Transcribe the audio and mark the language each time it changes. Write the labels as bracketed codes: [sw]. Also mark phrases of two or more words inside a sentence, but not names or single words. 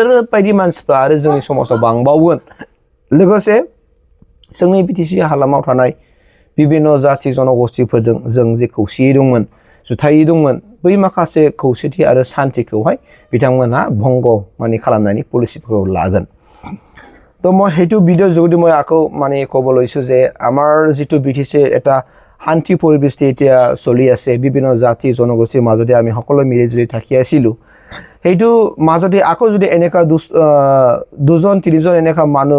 [brx] बायदि मानसिफ्रा आरो जोंनि समाजाव बांबावगोन लोगोसे जोंनि बिटिसि हालामाव थानाय बिभिन्न जाथि जनगोष्ठीफोरजों जों जे खौसेयै दंमोन जुथायै दंमोन बै माखासे खौसेथि आरो शान्तिखौहाय बिथांमोनहा भंग माने खालामनायनि पलिसिफोरखौ [as] लागोन তো মই সেইটো ভিডিঅ' যোগেদি মই আকৌ মানে ক'ব লৈছোঁ যে আমাৰ যিটো বিটিচি এটা শান্তি পৰিৱেশ এতিয়া চলি আছে বিভিন্ন জাতি জনগোষ্ঠীৰ মাজতে আমি সকলো মিলিজুলি থাকি আছিলোঁ সেইটো মাজতে আকৌ যদি এনেকুৱা দুজন তিনিজন এনেকুৱা মানুহ